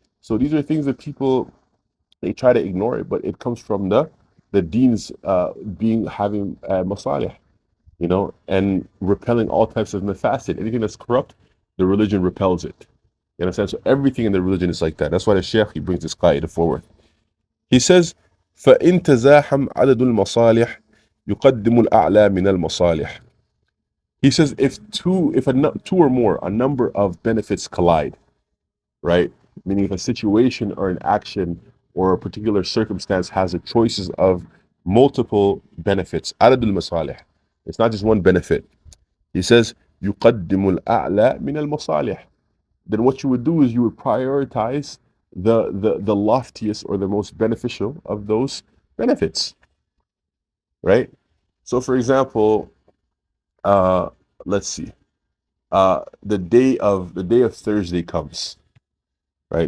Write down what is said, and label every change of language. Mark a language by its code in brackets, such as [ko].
[en] So these are things that people, they try to ignore it, but it comes from the deans having masalih, you know, and repelling all types of mafasid. Anything that's corrupt, the religion repels it. You understand? So everything in the religion is like that. That's why the Sheikh, he brings this qaida forward. He says, [ar] فَإِن تَزَاحَمْ عَدَدُ الْمَصَالِحِ يُقَدِّمُ الْأَعْلَى مِنَ الْمَصَالِحِ. [en] He says, if two or more, a number of benefits collide, right? Meaning if a situation or an action or a particular circumstance has the choices of multiple benefits, [ar] عدد المصالح. [en] It's not just one benefit. He says, [ar] يُقَدِّمُ الْأَعْلَى مِنَ الْمَصَالِحِ. [en] Then what you would do is you would prioritize the loftiest or the most beneficial of those benefits, right? So for example, let's see, the day of Thursday comes, right?